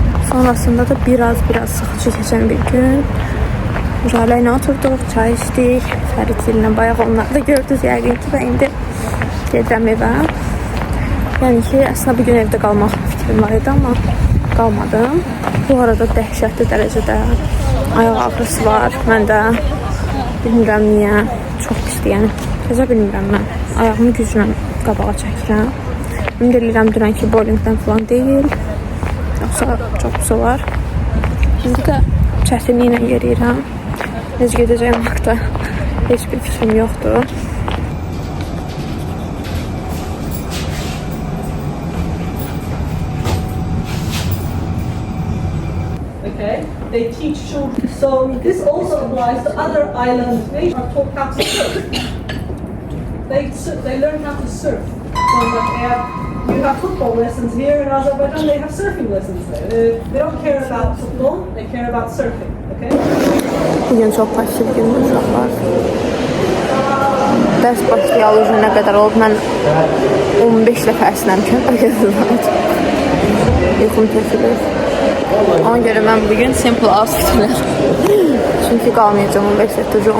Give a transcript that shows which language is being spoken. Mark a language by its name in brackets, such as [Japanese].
[Azerbaijani] Sonrasında da biraz sıxıcı keçən bir gün. Mücalə ilə oturduq, çay içdik, Fərid ilə bayaq onları da gördünüz yəqin ki, və indi gedirəm evə. Yəni ki, əslində bugün evdə qalmaq fikrim var idi, amma qalmadım. Bu arada dəhşətli dərəcədə ayaq ağrısı var məndə. Bilmirəm niyə, çox pisdir, yəni təzə bilmirəm mən. Ayağımı güclə qabağa çəkirəm. Ümid edirəm dünənki bowlingdən falan deyil, yoxsa çox pis olar. İndi də çətinliklə yeriyirəm. Necə gedəcəyim haqda heç bir fikrim yoxdur. [English] Okay, they teach children. So this also applies to other island nations are taught how to surf. They learn how to surf. So you have football lessons here in Azerbaijan, they have surfing lessons there. They don't care about football, they care about surfing. Okay? [Azerbaijani] Bugün çox pasiv gündür uşaqlar. Dərs başlayalı nə qədər olub, mən 15 dəfə əsnəmişəm. Yuxum kəsilir. Ona görə mən bugün simple outfitlər. Çünki qalmayacağım universitetdə.